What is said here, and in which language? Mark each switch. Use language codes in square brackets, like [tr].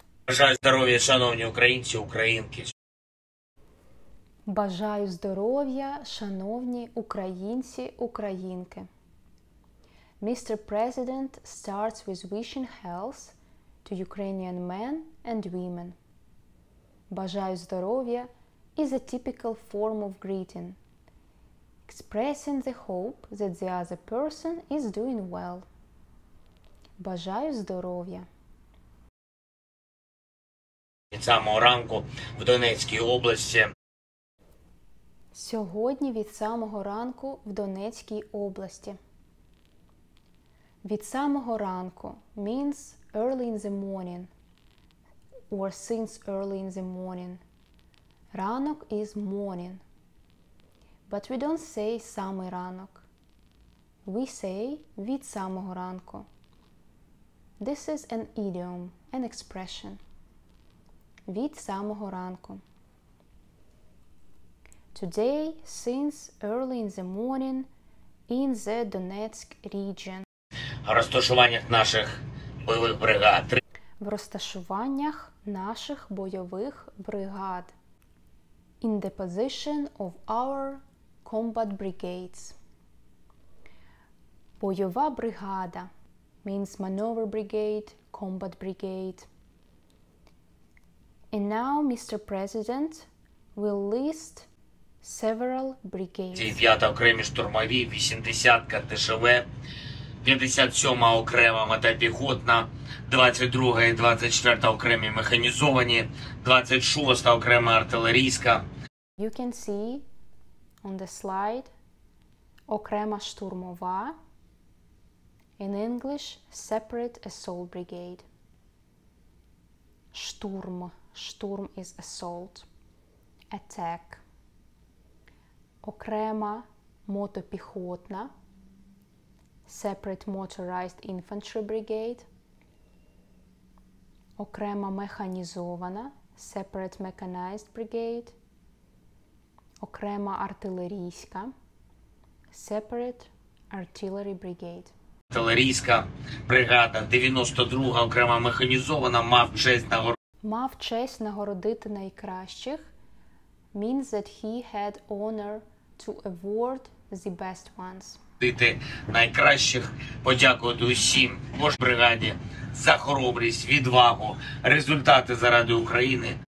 [uk] Бажаю здоров'я, шановні українці, українки. Бажаю здоров'я, шановні українці, українки. [en] Mr. President starts with wishing health to Ukrainian men and women. [uk] Бажаю здоров'я [en] is a typical form of greeting, expressing the hope that the other person is doing well. [uk] Бажаю здоров'я. Від самого ранку в Донецькій області. Сьогодні від самого ранку в Донецькій області. [en] Від самого ранку means early in the morning or since early in the morning. [uk] Ранок [en] is morning. But we don't say [uk] самий ранок. [en] We say [uk] від самого ранку. [en] This is an idiom, an expression. [uk] Від самого ранку. [en] Today, since early in the morning, in the Donetsk region. [uk] В розташуваннях наших бойових бригад. В розташуваннях наших бойових бригад. [en] In the position of our combat brigades. [uk] Бойова бригада [en] means maneuver brigade, combat brigade. And now Mr. President will list several brigades. [uk] 5-та окремі штурмові, 80-ка ТШВ, 57-ма окрема мотопіхотна, 22-га і 24-та окремі механізовані, 26-та окрема артилерійська. [en] You can see on the slide [uk] окрема штурмова, [en] in English separate assault brigade. [uk] Штурм. Штурм [en] is assault. Attack. [uk] Окрема мотопіхотна. [en] Separate motorized infantry brigade. [uk] Окрема механізована. [en] Separate mechanized brigade. [uk] Окрема артилерійська. [en] Separate artillery brigade. [uk] Артилерійська бригада, 92-га окрема механізована, мав честь нагородити найкращих [en] means that he had honor to award the best ones. [uk] Найкращих, подякувати усім в бригаді за хоробрість, відвагу, результати заради України.